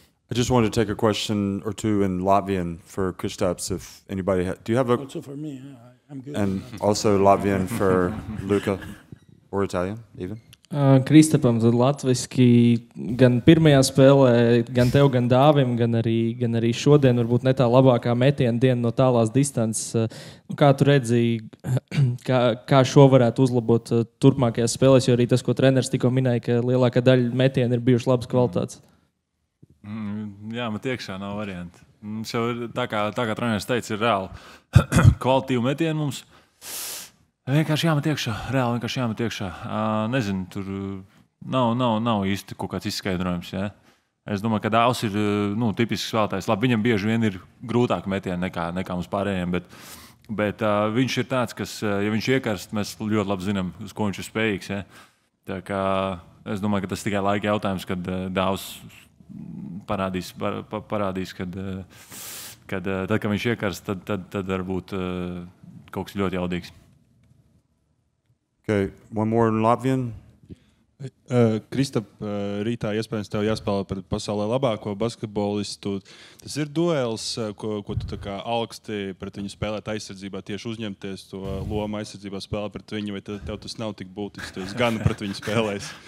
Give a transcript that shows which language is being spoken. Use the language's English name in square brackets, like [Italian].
[English] I just wanted to take a question or two in Latvian for Kristaps, if anybody do you have a... Also for me, I'm good. And also Latvian for Luka, or Italian even? [Latvian] Kristapam tad latviski gan pirmajā spēlē, gan tev, gan Dāvim, gan arī šodien varbūt ne tā labākā metiena diena no tālās distances. Kā tu redzi, kā šo varētu uzlabot turpmākajās spēlēs, jo arī tas, ko treneris tikko minēja, ka lielākā daļa metiena ir bijuši labas kvalitātes? Jā, man iekšā nav varianti. Mums jau ir, tā kā treneris teica, ir reāli kvalitīvu metienu mums. Vienkārši jāmet iekšā, reāli vienkārši jāmet iekšā. Nezinu, tur nav īsti kaut kāds izskaidrojums. Ja? Es domāju, ka Dāvs ir tipisks spēlētājs. Labi, viņam bieži vien ir grūtāk metieni nekā mums pārējiem, bet viņš ir tāds, kas, ja viņš iekarst, mēs ļoti labi zinām, uz ko viņš ir spējīgs. Ja? Tā kā es domāju, ka tas tikai laika jautājums, kad Dāvs parādīs, kad tad, kad viņš iekarst, tad varbūt kaut kas ļoti jaudīgs. [English] Okay, one more in Latvian. [Latvian] Kristap, rītā iespējams tev jāspēlē pret pasaulē labāko basketbolistu. Tas ir duels, ko tu tā kā augsti pret viņu spēlēt aizsardzībā, tieši uzņemties to lomu aizsardzībā spēlēt pret viņu, vai tev tas nav tik būtisks, tu esi gan pret viņu spēlēs.